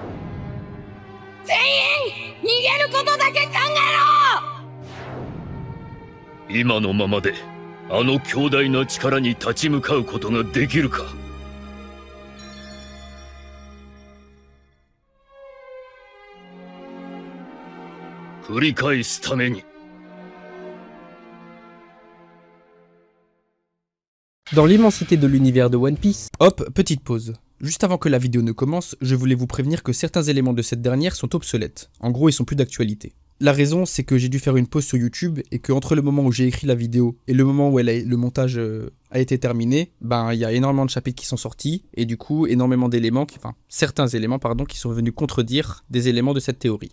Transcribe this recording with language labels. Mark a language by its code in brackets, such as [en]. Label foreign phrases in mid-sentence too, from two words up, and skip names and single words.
[ja] 全員逃げることだけ考えろ！今のままであの強大な力に立ち向かうことができるか？繰り返すために。 [fr] Dans l'immensité de l'univers de One Piece, hop, petite pause. Juste avant que la vidéo ne commence, je voulais vous prévenir que certains éléments de cette dernière sont obsolètes. En gros, ils sont plus d'actualité. La raison, c'est que j'ai dû faire une pause sur YouTube et que entre le moment où j'ai écrit la vidéo et le moment où le montage a été terminé, ben il y a énormément de chapitres qui sont sortis et du coup énormément d'éléments, certains éléments qui sont venus contredire des éléments de cette théorie.